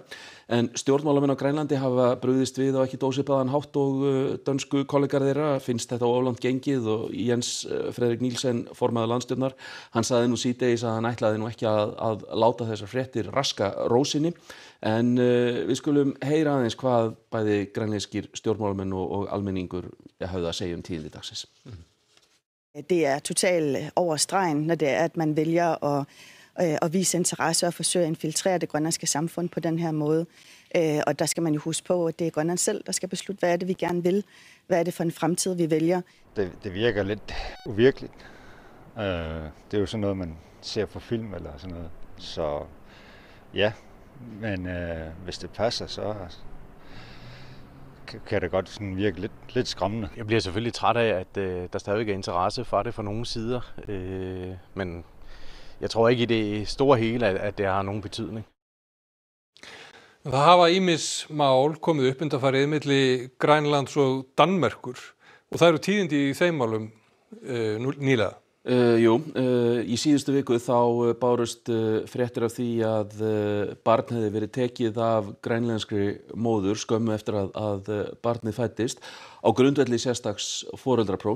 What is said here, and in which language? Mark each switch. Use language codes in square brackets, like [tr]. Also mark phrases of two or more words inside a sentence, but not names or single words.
[is] En stjórnmálamenn á Grænlandi hafa brugðist við á ekki ósvipaðan hátt og dönsku kollegar þeirra, finnst þetta of langt gengið, og Jens Frederik Nielsen, formaður landsstjórnar, hann sagði nú síðdegis að hann ætlaði nú ekki að láta þessar fréttir raska rósinni. En við skulum heyra aðeins hvað bæði grænlenskir stjórnmálamenn og almenningur höfðu að segja tíðindi dagsins. [da] Det totalt over stregen, når det at man vælger at vise interesse og forsøge at infiltrere det grønlandske samfund på den her måde. Og der skal man jo huske på, at det er Grønland selv, der skal beslutte, hvad er det, vi gerne vil. Hvad er det for en fremtid, vi vælger. Det virker lidt uvirkeligt. Det er jo sådan noget, man ser på film eller sådan noget. Så ja, men hvis det passer, så kan det godt sådan virke lidt skræmmende. Jeg bliver selvfølgelig træt af, at der stadig er interesse for det fra nogle sider. Men jeg tror ikke i det store hele, at det har nogen betydning. [is] Það hafa ýmis mál komið upp undanfarið milli Grænlands og Danmerkur og það eru tíðindi í þeim málum nýlega. Í síðustu viku þá bárust fréttir af því að barn hefði verið tekið af grænlenskri móður skömmu eftir að barnið fæddist á grundvelli sérstaks foreldraprófs.